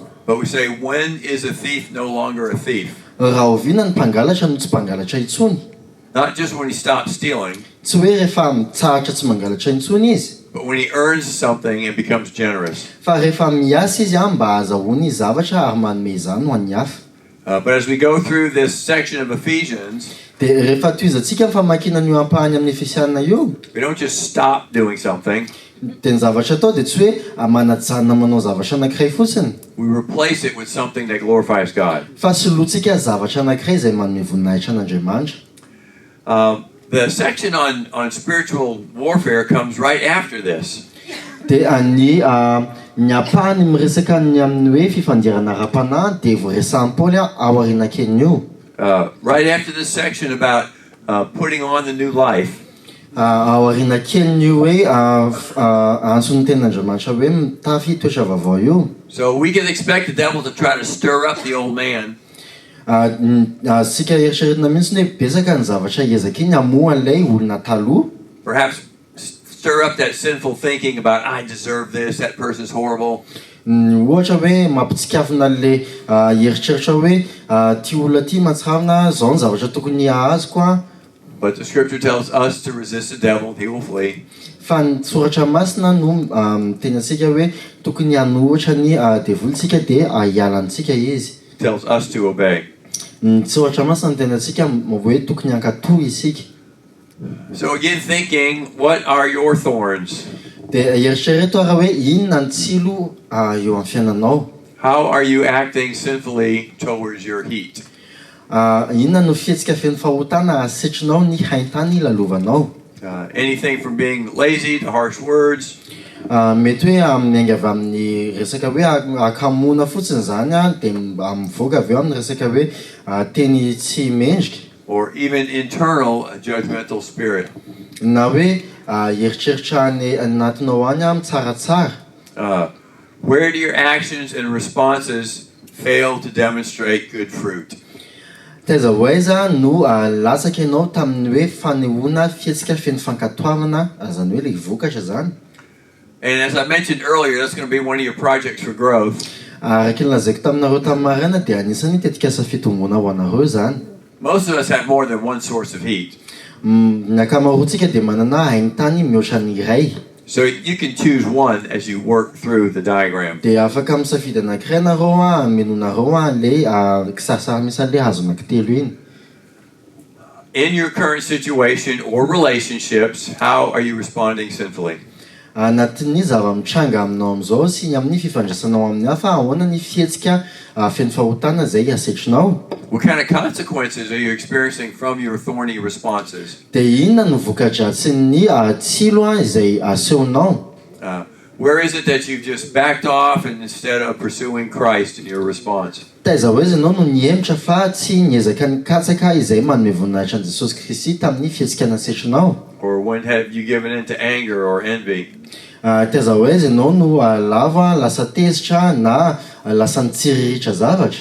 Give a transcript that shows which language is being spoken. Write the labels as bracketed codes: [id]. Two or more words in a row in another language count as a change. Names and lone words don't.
[en] But we say, when is a thief no longer a thief? [mg] Raha oviana ny mpangalatra no tsy mpangalatra intsony. [en] Not just when he stops stealing, [mg] tsy hoe rehefa mitsahatra tsy mangalatra intsony izy, [en] but when he earns something and becomes generous. [mg] Fa rehefa miasa izy mba azahoany zavatra ary manome izany ho an'ny hafa. [en] But as we go through this section of Ephesians, [mg] dia rehefa toizantsika ny famakiana ny ampahany amin'ny Efesiana io, [en] we don't just stop doing something. [mg] dia ny zavatra atao dia tsy hoe manajanona manao zavatra anankiray fotsiny. [en] We replace it with something that glorifies God. [mg] Fa solotsika zavatra anankiray izay manome voninahitra an'Andriamanitra. [en] The section on spiritual warfare comes right after this. [mg] Dia ny ampahany miresaka ny amin'ny hoe fifandirana ara-panahy dia voaresahan'i Paoly ao aoriana kely io. [en] Right after this section about putting on the new life. [mg] Aoriana kely ny hoe antsony tenin'Andriamanitra hoe mitafy toetra vaovao io. [en] So we can expect the devil to try to stir up the old man. [mg] Sika eritreretina mihitsy hoe betsaka ny zavatra ezaka iny hamoha an'ilay olona taloha. [en] Perhaps stir up that sinful thinking about I deserve this, that person's horrible. [mg] Ohatra hoe mampitsikafina an'ilay eritreritra hoe ty olona ty mahatsiravina zao ny zavatra tokony ahazoko. [en] But the scripture tells us to resist the devil and he will flee. [mg] fa ny soratra masina no tena antsika hoe tokony hanohitra ny devolintsika dia hialantsika izy. [en] Tells us to obey. [mg] Ny soratra masina tena antsika hoe tokony hankatoy isika. [en] So again, thinking, what are your thorns? [mg] Dia eritrereto raha hoe inona ny tsilo eo amin'ny fiainanao. [en] How are you acting sinfully towards your heat? [mg] Inona no fihetsika feno fahotana asetrinao ny haintany lalovanao. [en] Anything from being lazy to harsh words. [mg] Mety hoe miainga avy amin'ny resaka hoe akamoana fotsiny zany dia mivoaka avy eo amin'ny resaka hoe teny tsy mendrika. [en] Or even internal judgmental spirit. [mg] Na hoe eritreritra any anatinao any mitsaratsara. [en] Where do your actions and responses fail to demonstrate good fruit? [mg] Taiza ho aiza no latsaka ianao tamin'ny hoe fanehoana fihetsika feno fankatoavana zany hoe le vokatra zany. [en] And as I mentioned earlier, that's going to be one of your projects for growth. [mg] Araka ny lazaiko taminareo tamin'ny maraina dia anisany tetikasa fitombona ho anareo zany. [en] Most of us have more than one source of heat. [mg] Ny ankamaroantsika dia manana haintany mihoatra ny iray. [en] So you can choose one as you work through the diagram. [mg] Dia afaka misafidy anankiray nareo amenonareo le kisarisary misy le hazo anankitelo iny. [en] In your current situation or relationships, how are you responding sinfully? [mg] Anatin'ny zava-mitranga aminao amin'izao sy amin'ny fifandraisanao amin'ny hafa ahoana ny fihetsika feno fahotana izay asetrinao. [en] What kind of consequences are you experiencing from your thorny responses? [mg] Dia inona no voka-dratsin'ny tsilo izay asehonao? [en] Where is it that you've just backed off and instead of pursuing Christ in your response? [mg] Taiza hoe ianao no niemitra fa tsy niezaka nikatsaka izay manome voninahitra an' Jesosy Kristy tamin'ny fihetsika nasetrinao? [en] Or when have you given in to anger or envy? [mg] Taiza hoe ianao no lava lasa tezitra na lasa nitsiriritra zavatra?